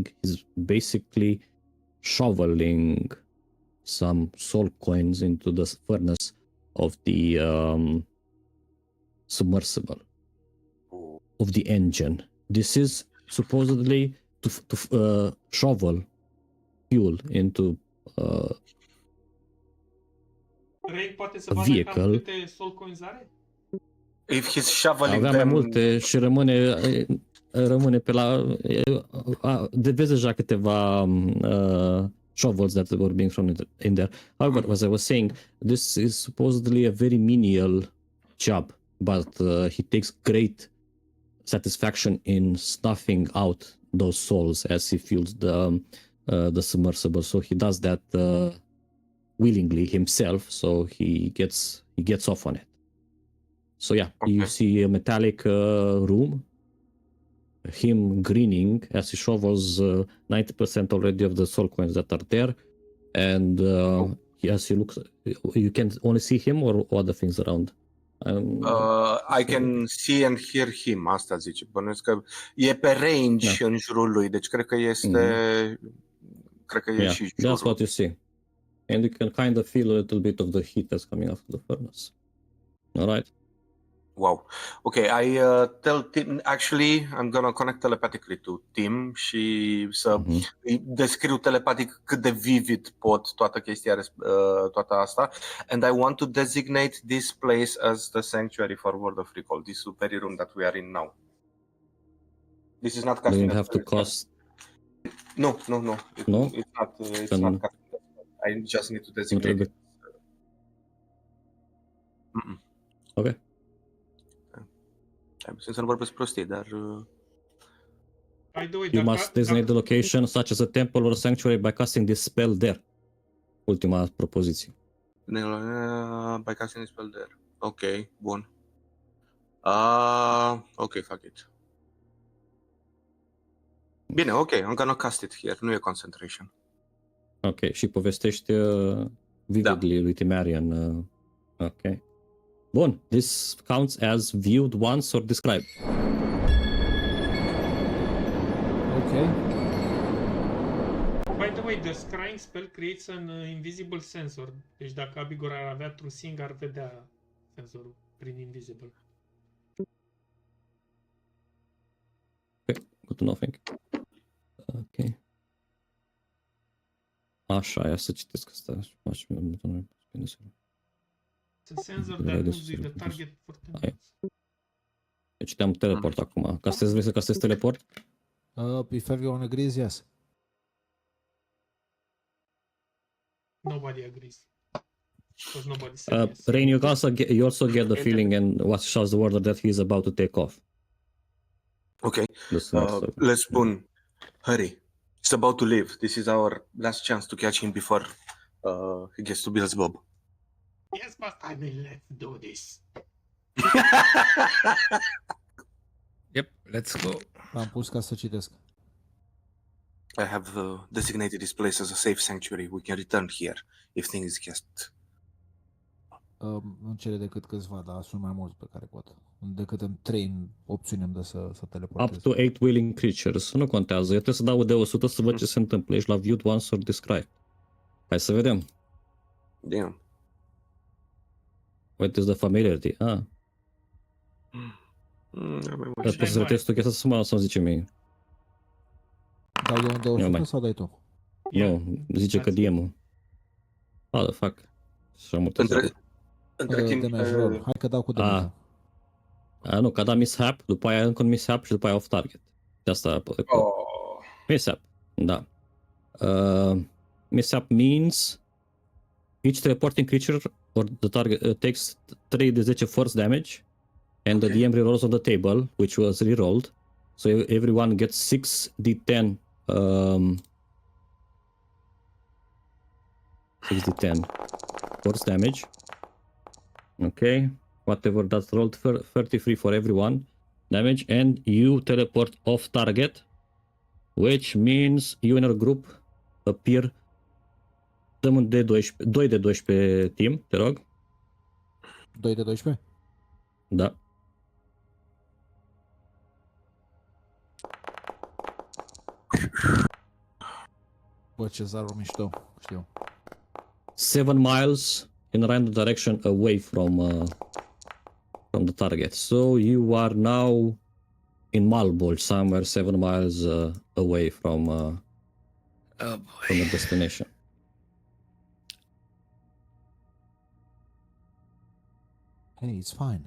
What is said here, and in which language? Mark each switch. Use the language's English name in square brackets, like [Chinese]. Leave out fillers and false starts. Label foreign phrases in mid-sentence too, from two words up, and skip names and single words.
[English] He's basically shoveling some soul coins into the furnace of the submersible, of the engine. This is supposedly to shovel fuel into [Romanian] Ray poate să a vadă [English] vehicle. [Romanian] cam câte [English] soul coins [Romanian] are? [English] If he's shoveling [Romanian] Avea mai multe și rămâne pe la... Vezi deja câteva [English] shovels that were being thrown in there. However, as I was saying, this is supposedly a very menial job, but he takes great satisfaction in snuffing out those souls as he fuels the submersible. So he does that willingly himself, so he gets off on it. So yeah, you see a metallic room, him grinning as he shovels 90% already of the soul coins that are there, and as he looks, you can only see him or other things around. I can see and hear him, [Romanian] asta zice. Bănuiesc că e pe range în jurul lui, deci cred că este... Cred că e și jurul. [English] That's what you see. And you can kind of feel a little bit of the heat that's coming out of the furnace. All right. Wow. Okay, I tell Tim, actually, I'm gonna connect telepathically to Tim [Romanian] și să îi descriu telepatic cât de vivid pot toată chestia, toată asta. [English] And I want to designate this place as the sanctuary for World of Recall, this very room that we are in now. This is not casting. You have to cost... No. It's not casting. I just need to designate it. Ok. [Romanian] Am să nu vorbesc prostii, dar... [English] You must designate the location, such as a temple or a sanctuary, by casting this spell there. [Romanian] Ultima propoziție. [English] By casting this spell there. Ok, bun. Ok, fuck it. Bine, ok, I'm gonna cast it here. [Romanian] Nu e concentration. Ok, și povestești vividly lui Timarian. Ok. Bun, [English] this counts as viewed once or described. Okay. By the way, the scrying spell creates an invisible sensor. [Romanian] Deci dacă Abigor ar avea trusing, ar vedea senzorul prin invisible. [English] Okay, good to know, thank you. [Romanian] Ok. Așa, ia să citesc asta. [English] It's a sensor that moves with the target for 10 minutes. [Romanian] Deci te-am teleport acum. Vrei să castezi teleport? [English] If everyone agrees, yes. Nobody agrees. Because nobody said yes. Rain, you also get the feeling and what shows the word that he is about to take off. Okay. This next Let's spoon. Hurry. He's about to leave. This is our last chance to catch him before he gets to Beelzebub. Yes, but I mean, let's do this. Yep, let's go. [Romanian] Am pus ca să citesc. [English] I have designated this place as a safe sanctuary. We can return here if things get... [Romanian] Nu cere decât câțiva, dar sunt mai mulți pe care pot. Decât în 3 opțiuni îmi dă să teleportez. [English] Up to 8 willing creatures. [Romanian] Nu contează. Eu trebuie să dau de 100 să văd ce se întâmplă. Ești la [English] viewed once or describe. [Romanian] Hai să vedem. [English] Damn. What is the familiarity? [Romanian] Poți să retezi tu chestia să-mi zice mie. Dau eu de 100 sau dai tu? Nu, zice că DM-ul. [English] How the fuck? [Romanian] Și-am multe Între timp... Hai că dau cu damage. Nu, că a dat mishap, după aia încă un mishap și după aia off target. De asta... Mishap, da. [English] Mishap means each teleporting creature or the target takes 3 de 10 force damage and the DM rerolls on the table, which was rerolled. So everyone gets 6d10 6d10 force damage. Okay, whatever that's rolled, 33 for everyone damage, and you teleport off target, which means you in our group appear. [Romanian] Dăm de 12, 2 de 12 team, te rog. 2 de 12? Da. Bă, Cezarul mișto, știu. [English] 7 miles in a random direction away from the target. So you are now in Malbolge, somewhere 7 miles away from the destination. Hey, it's fine.